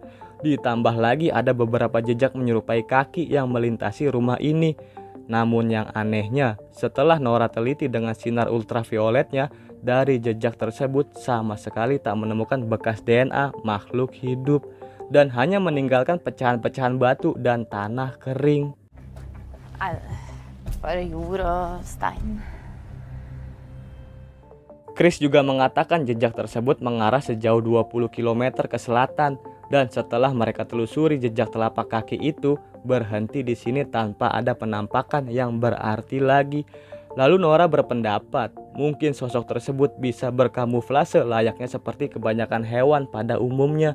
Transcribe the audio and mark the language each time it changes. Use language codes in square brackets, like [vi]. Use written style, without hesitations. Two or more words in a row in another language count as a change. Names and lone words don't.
[id] Ditambah lagi ada beberapa jejak menyerupai kaki yang melintasi rumah ini. Namun yang anehnya, setelah Nora teliti dengan sinar ultravioletnya, dari jejak tersebut sama sekali tak menemukan bekas DNA makhluk hidup dan hanya meninggalkan pecahan-pecahan batu dan tanah kering. [no] Bare jord og stein. [id] Chris juga mengatakan jejak tersebut mengarah sejauh 20 km ke selatan, dan setelah mereka telusuri jejak telapak kaki itu berhenti di sini tanpa ada penampakan yang berarti lagi. Lalu Nora berpendapat mungkin sosok tersebut bisa berkamuflase layaknya seperti kebanyakan hewan pada umumnya.